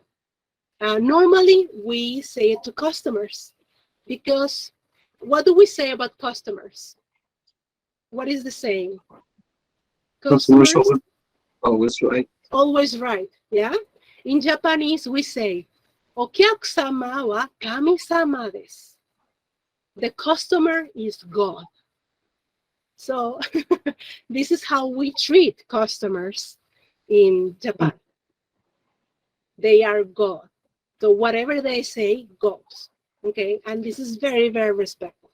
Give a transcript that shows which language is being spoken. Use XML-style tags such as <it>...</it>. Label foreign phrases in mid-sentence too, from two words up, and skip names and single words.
<en>Normally, we say it to customers because what do we say about customers? What is the saying? Customers always right. Always right, yeah? In Japanese, we say,</en> <ja>お客様は神様です.</ja> <en>The customer is God. So this is how we treat customers in Japan. They are God. So whatever they say goes. Okay, and this is very, very respectful.</en>